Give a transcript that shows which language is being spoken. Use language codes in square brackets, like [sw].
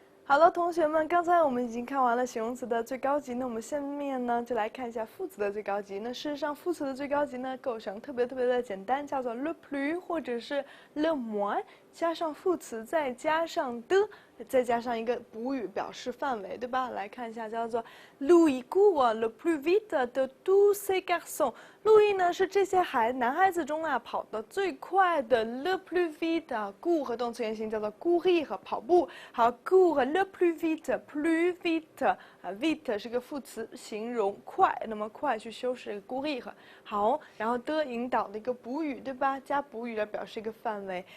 [zh] 好了，同學們，剛才我們已經看完了形容詞的最高級，那我們下面呢就來看一下副詞的最高級。那事實上，副詞的最高級呢構成特別的簡單，叫做 le plus 或者是 le moins， 加上副詞，再加上的，再加上一個補語表示範圍，對吧？來看一下，叫做 [fr] Louis court le plus vite de tous ces garçons。 [zh] 路易呢是這些男孩子中啊跑得最快的 le plus vite 啊 ，court 和动詞原形叫做 courir 和跑步。好 ，court le plus vite，plus vite 啊 ，vite 是個副詞，形容快，那麼快去修飾這個 courir。好，然後的引導的一個補語，對吧？加補語來表示一個範圍。